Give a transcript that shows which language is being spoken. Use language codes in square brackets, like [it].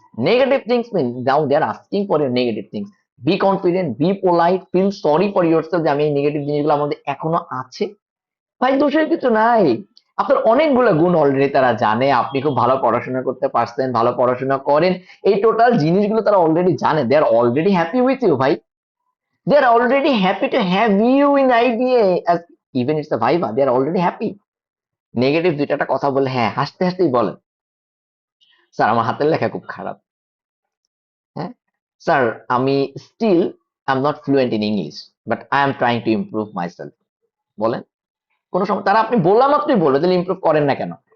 [en] Negative things mean, now they are asking for your negative things. Be confident, be polite, feel sorry for yourself [bn] যে আমি এই negative জিনিসগুলো আমাদের এখনো আছে। ভাই, দোষের কিছু নাই। আপনার অনেকগুলো গুণ অলরেডি তারা জানে, আপনি খুব ভালো পড়াশোনা করতে পারছেন, ভালো পড়াশোনা করেন, এই টোটাল জিনিসগুলো তারা অলরেডি জানে। [en] They are already happy with you ভাই। They are already happy to have you in IBA as even it's a viva. They are already happy. [bn] Negative দুইটা একটা কথা বলে, হ্যাঁ, হাসতে হাসতেই বলেন, স্যার আমার হাতের লেখা খুব খারাপ, হ্যাঁ, স্যার আমি [en] Still I am not fluent in English but I am trying to improve myself. [bn] বলেন, কোনো সময় তারা আপনি বললাম মাত্রই বলবে, তাহলে ইমপ্রুভ করেন না কেন?